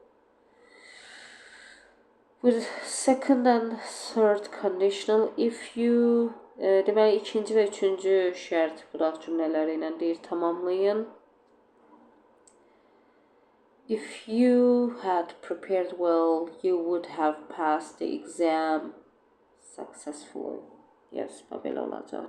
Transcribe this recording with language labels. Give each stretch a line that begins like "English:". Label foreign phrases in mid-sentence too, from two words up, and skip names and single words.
English: With second and third conditional, if you
Azerbaijani: deməli ikinci və üçüncü şərt quraq cümlələri ilə deyir tamamlayın.
English: If you had prepared well, you would have passed the exam successfully.
Azerbaijani: Yes, belə olacaq.